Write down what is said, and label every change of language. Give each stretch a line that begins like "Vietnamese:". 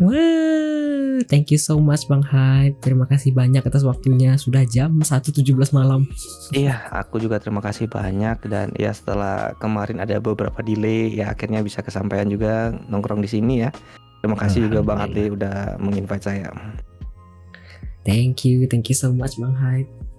English: Wah, thank you so much Bang Hype.
Indonesian: Terima kasih banyak atas waktunya. Sudah jam 1.17 malam. Iya, aku juga terima kasih banyak, dan ya setelah kemarin ada beberapa delay ya akhirnya bisa kesampaian juga nongkrong di sini ya. Terima kasih juga Bang Adli udah menginvite saya.
English: Thank you so much Bang Hype.